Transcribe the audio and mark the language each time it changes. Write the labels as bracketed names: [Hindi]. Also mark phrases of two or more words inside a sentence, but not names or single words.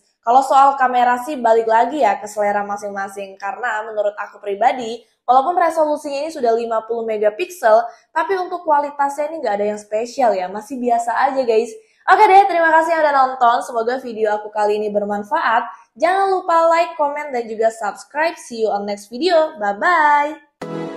[Indonesian] Kalau soal kamera sih balik lagi ya ke selera masing-masing, karena menurut aku pribadi, walaupun resolusinya ini sudah 50 megapiksel, tapi untuk kualitasnya ini nggak ada yang spesial ya, masih biasa aja guys. Oke deh, terima kasih yang udah nonton, semoga video aku kali ini bermanfaat. Jangan lupa [English] like, comment, [Indonesian] dan juga subscribe. [English] See you on next video, bye-bye!